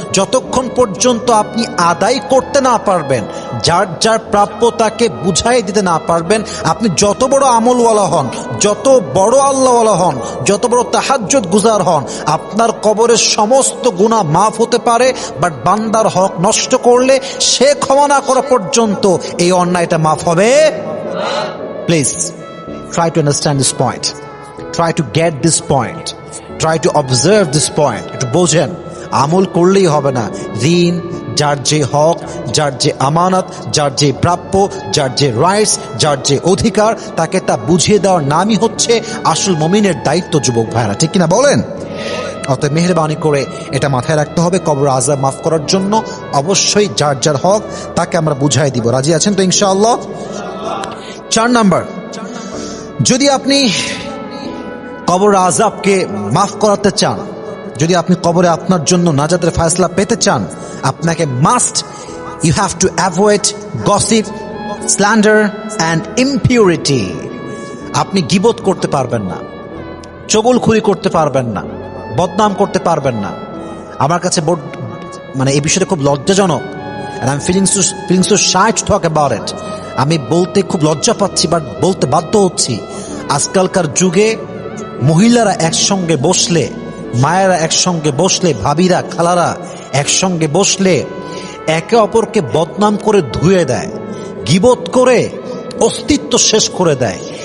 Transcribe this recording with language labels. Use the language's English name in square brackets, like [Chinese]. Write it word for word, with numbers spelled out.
[Bangla] যতক্ষণ পর্যন্ত আপনি আদায় করতে না পারবেন, যার যার প্রাপ্য তাকে বুঝাই দিতে না পারবেন, আপনি যত বড় আমলওয়ালা হন, যত বড় আল্লাহওয়ালা হন, যত বড় তাহাজ্জুদ গুজার হন, আপনার কবরের সমস্ত গুনাহ মাফ হতে পারে, বাট বান্দার হক নষ্ট করলে সে ক্ষমা না করা পর্যন্ত এই অন্যায়টা মাফ হবে। [English] Please try to understand this point, try to get this point, try to observe this point. [Bangla] একটু বোঝেন, আমল করলেই হবে না। ঋণ, যার যে হক, যার যে আমানত, যার যে প্রাপ্য, যার যে রাইটস, যার যে অধিকার, তাকে তা বুঝিয়ে দেওয়ার নামই হচ্ছে আসল মুমিনের দায়িত্ব। যুবক ভাইরা, ঠিক কিনা বলেন? অতএব মেহরবানি করে এটা মাথায় রাখতে হবে। কবর আযাব মাফ করার জন্য অবশ্যই যার যার হক তাকে আমরা বুঝাই দিব। রাজি আছেন তো ইনশাআল্লাহ? চার নাম্বার, যদি আপনি কবর আযাবকে মাফ করাতে চান, যদি আপনি কবরে আপনার জন্য নাজাতের ফয়সালা পেতে চান, আপনাকে [English] Must you have to avoid gossip, slander and impurity. [Bangla] আপনি গিবত করতে পারবেন না, চগলখুরি করতে পারবেন না, বদনাম করতে পারবেন না। আমার কাছে বড় মানে এই বিষয়টা খুব লজ্জাজনক, [English] and I'm feeling so, feeling so shy to talk about it. [Bangla] আমি বলতে খুব লজ্জা পাচ্ছি, বাট বলতে বাধ্য হচ্ছি। আজকালকার যুগে মহিলারা একসঙ্গে বসলে, মায়েরা একসঙ্গে বসলে, ভাবিরা, খালারা একসঙ্গে বসলে একে অপরকে বদনাম করে ধুয়ে দেয়, গীবত করে অস্তিত্ব শেষ করে দেয়।